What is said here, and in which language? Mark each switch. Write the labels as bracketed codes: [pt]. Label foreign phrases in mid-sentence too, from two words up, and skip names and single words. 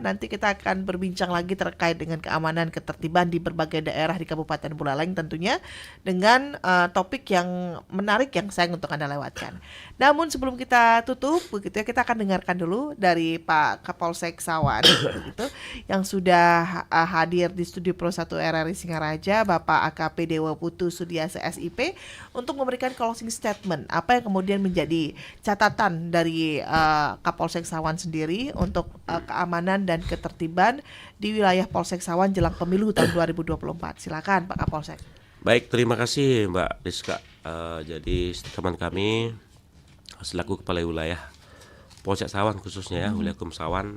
[id] Nanti kita akan berbincang lagi terkait dengan keamanan ketertiban di berbagai daerah di Kabupaten Buleleng tentunya dengan topik yang menarik yang sayang untuk Anda lewatkan. Namun sebelum kita tutup begitu ya kita akan dengarkan dulu dari Pak Kapolsek Sawan gitu, yang sudah hadir di studio Pro 1 RRI Singaraja, Bapak AKP Dewa Putu Sudiasa SIP untuk memberikan [en] closing statement [id] apa yang kemudian menjadi catatan dari Kapolsek Sawan sendiri untuk keamanan dan ketertiban di wilayah Polsek Sawan jelang pemilu tahun 2024. Silakan Pak Kapolsek. Baik, terima kasih Mbak Rizka. Jadi teman kami selaku kepala wilayah Polsek Sawan khususnya ya, wilayah Sawan.